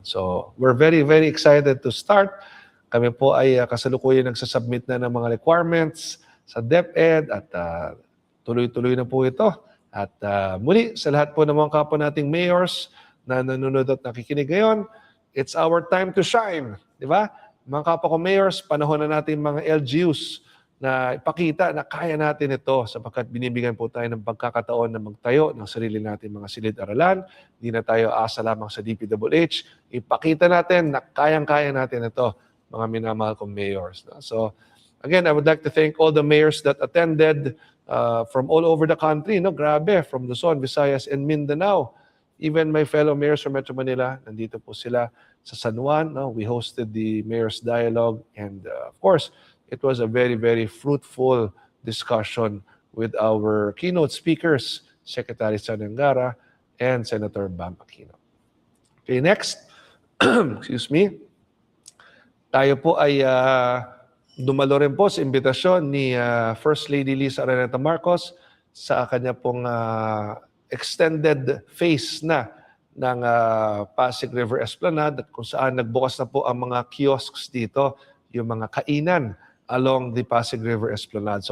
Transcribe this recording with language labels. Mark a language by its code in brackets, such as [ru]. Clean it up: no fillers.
[en] So we're very, very excited to start. [tl] Kami po ay kasalukuyan nagsasubmit na ng mga requirements sa DepEd at tuloy-tuloy na po ito. At muli, sa lahat po ng mga kapwa nating mayors na nanonood at nakikinig ngayon, [en] it's our time to shine. [tl] Di ba? Mga kapwa ko mayors, panahon na natin mga LGUs na ipakita na kaya natin ito sapagkat binibigyan po tayo ng pagkakataon na magtayo ng sarili natin mga silid-aralan. Hindi na tayo asa lamang sa DPWH. Ipakita natin na kayang-kaya natin ito, mga minamahal kong mayors. [en] So, again, I would like to thank all the mayors that attended from all over the country. No? Grabe, from Luzon, Visayas, and Mindanao. Even my fellow mayors from Metro Manila, [tl] nandito po sila sa San Juan. [en] No? We hosted the Mayor's Dialogue. And of course, it was a very, very fruitful discussion with our keynote speakers, Secretary Sanangara and Senator Bam Aquino. Okay, next. Excuse me. [tl] Tayo po ay dumalo rin po sa imbitasyon ni First Lady Lisa Araneta Marcos sa kanya pong extended phase na ng Pasig River Esplanade at kung saan nagbukas na po ang mga kiosks dito, yung mga kainan along the Pasig River Esplanade.